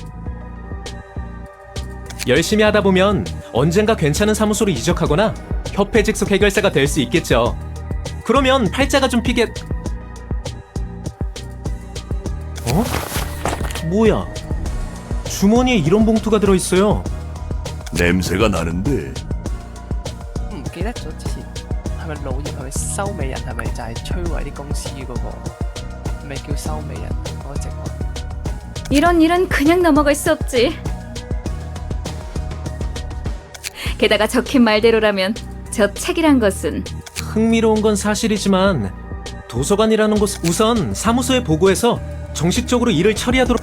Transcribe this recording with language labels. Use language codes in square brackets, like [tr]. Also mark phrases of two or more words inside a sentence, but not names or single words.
[ko] 열심히 하다 보면 언젠가 괜찮은 사무소로 이적하거나 협회 직속 해결사가 될 수 있겠죠. 그러면 팔자가 좀 피게... 어? 뭐야? 주머니에 이런 봉투가 들어있어요. 냄새가 나는데. [yue] 唔記得咗之前係咪老葉係咪收尾人係咪就係摧毀啲公司嗰、個？係咪叫收尾人嗰個職位？ [ko] 이런 일은 그냥 넘어갈 수 없지. 게다가 적힌 말대로라면 저 책이란 것은 흥미로운 건 사실이지만 도서관이라는 곳 우선 사무소에 보고해서 정식적으로 일을 처리하도록.